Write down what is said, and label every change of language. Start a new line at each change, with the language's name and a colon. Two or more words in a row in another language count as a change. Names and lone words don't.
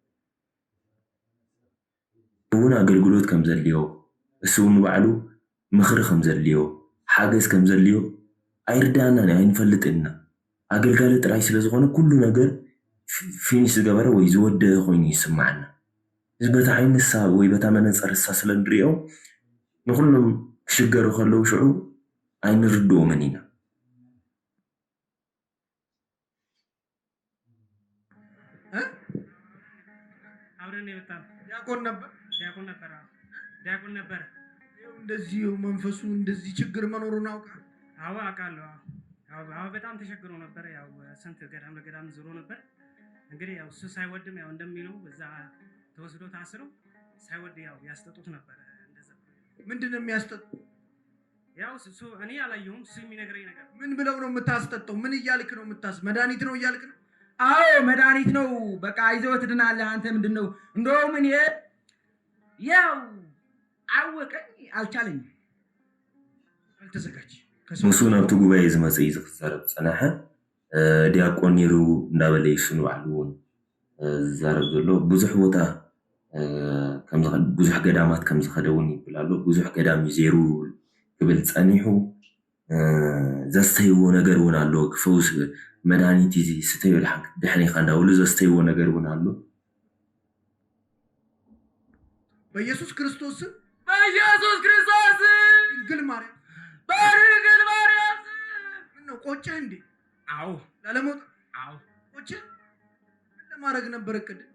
Tigrinya: እውን ኣገልግሎት ከም ዘድልዮ እሱ ንባዕሉ ምክሪ ከም ዘድልዮ ሓገዝ ከም ዘድልዮ ኣይርዳእናን ኣይንፈልጥና ኣገልጋሊ ጥራይ ስለ ዝኾነ ኩሉ ነገር ፊኒሽ ዝገበረ ወይ ዝወደአ ኮይኑ ይስማዓና እዚ በታ ዓይነት ሳብ ወይ በታ መነፀር እሳ ስለ ንሪኦ ንኩሎም ክሽገሩ ከለዉ ሽዑ ኣይንርድኦምን ኢና
Amharic: ዲያቆን ነበር። እንደዚህ መንፈሱ እንደዚህ ችግር መኖሩን አውቃለሁ። አዎ አውቃለሁ። አዎ በጣም ተቸግሮ ነበር። ያው ስንት ገዳም ለገዳም ዞሮ ነበር። እንግዲህ ያው እሱ ሳይወድም ያው እንደሚለው በዛ ተወስዶ ታስሮ ሳይወድ ያው ያስጠጡት ነበር። እንደዛ ምንድነው የሚያስጠጡ? ያው እሱ እኔ አላየሁም። እሱ የሚነግረኝ ነገር ምን ብለው ነው የምታስጠጣው? ምን እያልክ ነው መድኃኒት ነው እያልክ ነው? አዎ መድኃኒት ነው። በቃ ይዘው ትድናለህ። አንተ ምንድነው እንደውም እኔ ያው አወቀኝ አልቻለኝም አልተዘጋጅ
Tigrinya: ንሱ ናብቲ ጉባኤ ዝመፀ እዩ ዝክዛረብ ፀናሐ ዲያቆን ነይሩ እንዳበለ ይሱ ንባዕሉ እውን ዝዛረብ ዘሎ ብዙሕ ቦታ ብዙሕ ገዳማት ከም ዝኸደ እውን ይብል ኣሎ ብዙሕ ገዳም እዩ ዘይሩ ክብል ፀኒሑ ዘስተይዎ ነገር እውን ኣሎ ክፈውስ መድኃኒት እዚ ስተዩ ድሕሪኻ እንዳብሉ ዘስተይዎ ነገር እውን ኣሎ
Amharic: በኢየሱስ ክርስቶስ ድንግል ማርያም ምነው ቆጨህ እንዴ? አዎ ላለመውጣት አዎ ቆጨህ? ምን ለማድረግ ነበር እቅድ?